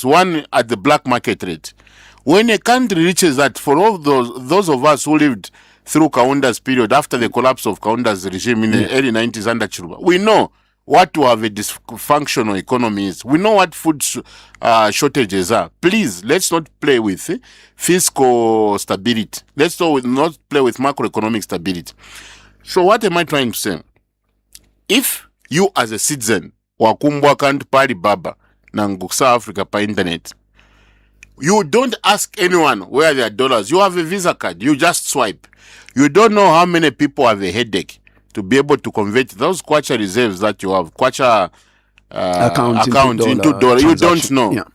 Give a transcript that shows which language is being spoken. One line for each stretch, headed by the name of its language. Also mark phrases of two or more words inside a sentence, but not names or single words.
English: One at the black market rate. When a country reaches that, for all those of us who lived through Kaunda's period after the collapse of Kaunda's regime in the early 90s under Chiruba, we know what to have a dysfunctional economy is. We know what food shortages are. Please, let's not play with fiscal stability. Let's not play with macroeconomic stability. So what am I trying to say? If you as a citizen
Bemba: wakumbwa kantu pali baba na South Africa pa internet,
English: you don't ask anyone where their dollars. You have a Visa card. You just swipe. You don't know how many people have a headache to be able to convert those kwacha reserves that you have, kwacha account into dollar. You don't know. Yeah.